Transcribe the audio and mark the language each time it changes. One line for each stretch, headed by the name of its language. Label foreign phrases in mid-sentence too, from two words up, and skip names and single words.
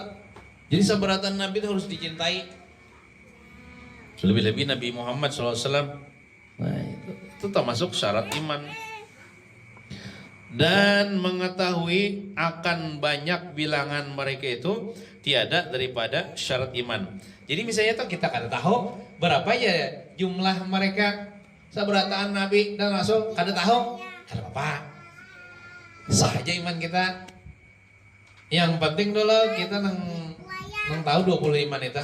Indonesian: Jadi seberatan Nabi itu harus dicintai. Lebih-lebih Nabi Muhammad SAW. Nah itu termasuk syarat iman. Dan mengetahui akan banyak bilangan mereka itu tiada daripada syarat iman.
Banjar: Jadi misalnya tuh kita kada tahu berapa ya jumlah mereka seberataan Nabi dan Rasul, kada tahu, kada apa-apa.
Indonesian: Sah aja iman kita. Yang penting dulu kita nang tahu 25 itu.